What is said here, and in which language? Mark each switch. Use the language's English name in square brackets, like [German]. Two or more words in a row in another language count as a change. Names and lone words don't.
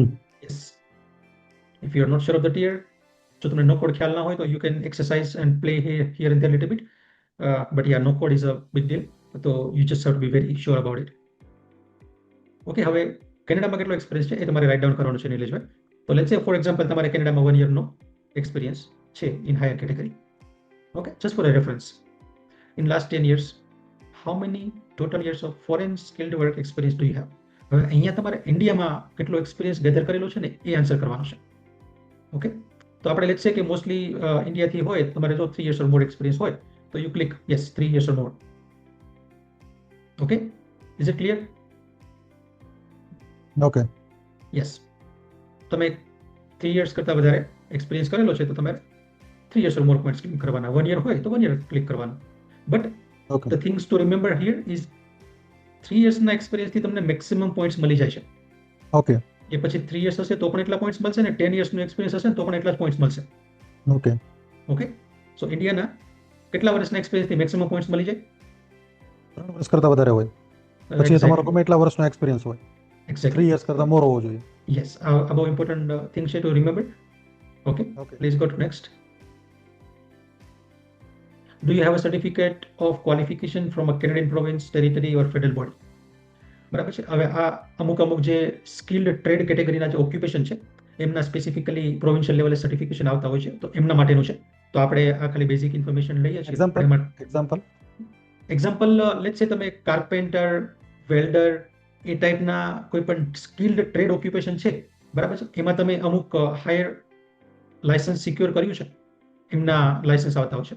[English] yes, if you are not sure of the tier, [Gujarati] જો તમને [English] no code [Gujarati] ખ્યાલ ના હોય તો [English] you can exercise and play here and there little bit, but ya no code is a big deal, તો you just have to be very sure about it. [Gujarati] ઓકે, હવે કેનેડામાં કેટલો એક્સપિરિયન્સ છે એ તમારે [English] write down [Gujarati] કરવાનું છે નિલેશભાઈ. તો [English] let's say for example [Gujarati] તમારે કેનેડામાં 1 યરનો એક્સપિરિયન્સ છે [English] in higher category. okay, just for a reference, in last 10 years how many total years of foreign skilled work experience do you have? [Gujarati] હવે અહીંયા તમારે ઇન્ડિયામાં કેટલો એક્સપિરિયન્સ ગેધર કરેલો છે ને એ આન્સર કરવાનો છે. ઓકે, તો આપણે [English] let's say [Gujarati] કે મોસ્ટલી ઇન્ડિયાથી હોય તમારે જો [English] 3 years or more [Gujarati] એક્સપિરિયન્સ હોય તો [English] you click yes 3 years or more. okay, is it clear? ઓકે [Gujarati] યસ, તમે 3 years કરતાં વધારે એક્સપિરિયન્સ કરેલો છે તો તમારે [English] 3 years or more [Gujarati] પોઈન્ટ્સ ક્લિક કરવાના. 1 year હોય તો 1 year ક્લિક કરવાનું. બટ ઓકે [English] the things to remember here is [Gujarati] 3 yearsના એક્સપિરિયન્સથી તમને મેક્સિમમ પોઈન્ટ્સ મળી જાય છે. ઓકે એ પછી 3 years હશે તો પણ એટલા પોઈન્ટ્સ મળશે ને 10 yearsનો એક્સપિરિયન્સ હશે ને તો પણ એટલા જ પોઈન્ટ્સ મળશે. ઓકે ઓકે, સો ઇન્ડિયાના કેટલા વર્ષના એક્સપિરિયન્સથી મેક્સિમમ પોઈન્ટ્સ મળી જાય? 3 વર્ષ કરતાં વધારે હોય પછી તમારો ગમે એટલા વર્ષનો એક્સપિરિયન્સ હોય 3 એક્ઝેક્ટલી. years કરતાં મોર હોવો જોઈએ. યસ, આ બહુ [English] important thing [Gujarati] છે [English] to remember. [Gujarati] ઓકે, ઓકે [English] please go to next. Do you have a certificate of qualification from a Canadian province, territory or federal body? [Gujarati] બરાબર છે. હવે આ અમુક જે [English] skilled trade [Gujarati] કેટેગરીના જે ઓક્યુપેશન છે એમના [English] specifically provincial [Gujarati] લેવલે સર્ટિફિકેશન આવતા હોય છે, તો એમના માટેનું છે. તો આપણે આ ખાલી [English] basic information [Gujarati] લઈએ છીએ. એક્ઝામ્પલ એક્ઝામ્પલ [English] let's say [Gujarati] તમે કાર્પેન્ટર, વેલ્ડર એ ટાઈપના કોઈ પણ [English] skilled trade occupation [Gujarati] છે, બરાબર છે, એમાં તમે અમુક [English] higher license [Gujarati] સિક્યોર કર્યું છે, એમના લાયસન્સ આવતા હોય છે.